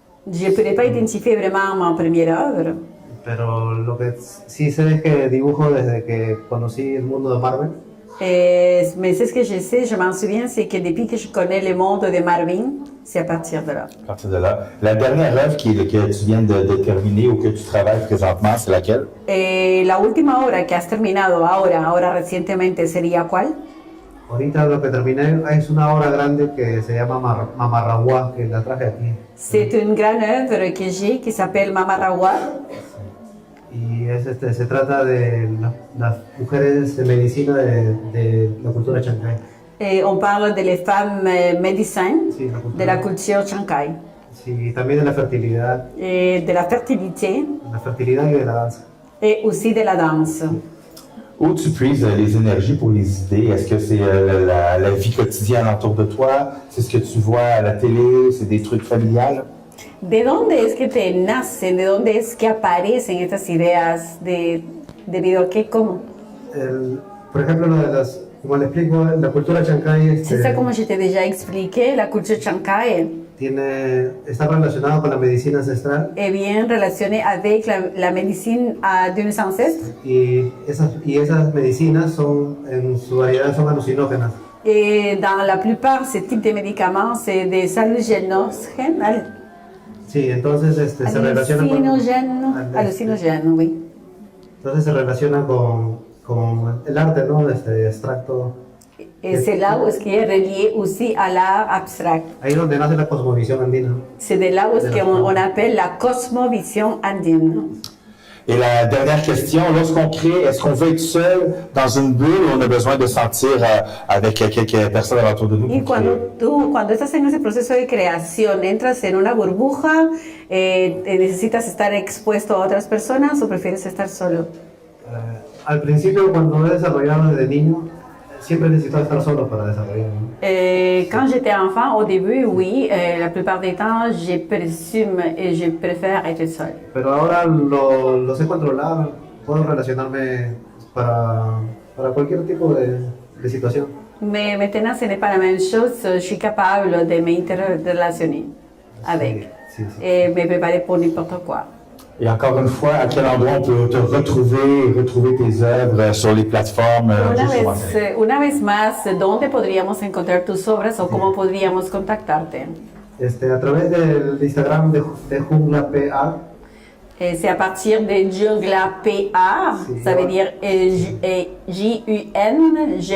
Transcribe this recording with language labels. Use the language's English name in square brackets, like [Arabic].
[French] Je ne pourrais pas identifier vraiment ma première œuvre. [Spanish] pero lo que sí sé es que dibujo desde que conocí el mundo de Marvel. [French] Mais c'est ce que je sais, je m'en souviens, c'est que depuis que je connais le monde de Marvin, c'est à partir de là. À partir de là. La dernière œuvre que tu viens de terminer ou que tu travailles présentement, c'est laquelle? [Spanish] La última obra que has terminado ahora recientemente, ¿sería cuál? Ahorita lo que terminé es una obra grande que se llama Mamarraguá, que la traje aquí. [French] C'est une grande œuvre que j'ai qui s'appelle Mamarawa. [Spanish] Y se trata de las mujeres de medicina de la cultura chancay. [French] Et on parle de les femmes médecins [Spanish] Sí, [French] de la culture Chancay. [Spanish] Sí, también de la fertilidad [French] Et de la fertilité [Spanish] y de la danza. [French] et aussi de la danse. Où tu puises les énergies pour les idées? Est-ce que c'est la vie quotidienne autour de toi? C'est ce que tu vois à la télé? C'est des trucs familiales? [Spanish] ¿De dónde es que te nacen? ¿De dónde es que aparecen estas ideas? ¿Debido a qué? ¿Cómo? Por ejemplo, como le explico, la cultura chancay [French] C'est ça, comme je t'ai déjà expliqué, la culture Chancay [Spanish] está relacionada con la medicina ancestral [French] est bien relationnée avec la médecine de nos ancêtres. [Spanish] y esas medicinas en su variedad son alucinógenas. [French] Et dans la plupart, ce type de médicaments, c'est des hallucinogènes. [Spanish] Sí, entonces se relaciona [French] Hallucinogènes, oui. [Spanish] entonces se relaciona con el arte, ¿no? Abstracto. [French] Et c'est là où est-ce qui est relié aussi à l'art abstrait. [Spanish] Ahí donde nace la cosmovisión andina. [French] C'est de là où est-ce qu'on appelle la cosmovision andine. Et la dernière question, lorsqu'on crée, est-ce qu'on veut être seul dans une bulle ou on a besoin de sentir avec quelques personnes autour de nous? [Spanish] Y cuando estás en ese proceso de creación, entras en una burbuja, necesitas estar expuesto a otras personas o prefieres estar solo? Al principio, cuando he desarrollado desde niño, siempre necesitaba estar solo para desarrollar, ¿no? [French] Quand j'étais enfant, au début, oui, la plupart des temps, je présume et je préfère être seule. [Spanish] Pero ahora lo sé controlar, puedo relacionarme para cualquier tipo de situación. [French] Mais maintenant, ce n'est pas la même chose, je suis capable de m'interrelationner avec [Spanish] Sí, sí. [French] et me préparer pour n'importe quoi. Et encore une fois, à quel endroit on peut te retrouver tes œuvres sur les plateformes? [Spanish] Una vez más, ¿dónde podríamos encontrar tus obras o cómo podríamos contactarte? A través del Instagram de Jungla PA. [French] C'est à partir de Jungla PA, ça veut dire JUNGLE.ART.